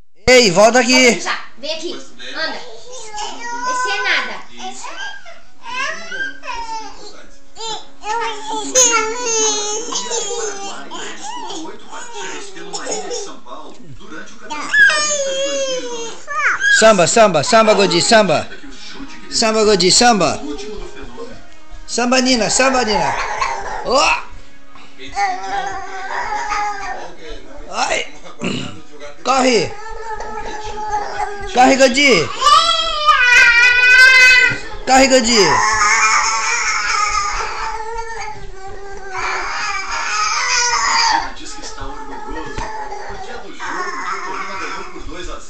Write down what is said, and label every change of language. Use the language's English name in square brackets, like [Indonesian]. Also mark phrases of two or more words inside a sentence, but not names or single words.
[Portuguese] Ei, volta aqui. Vem aqui, anda. Esse é nada. Samba, samba, samba, Godi, samba. Samba, Godi, samba. Samba, Nina, samba, Nina. Oh! Ai! Corre! Corre, Godi! Corre, Godi! Diz que está orgulhoso porque é do jogo que o Tolima ganhou por 2-0.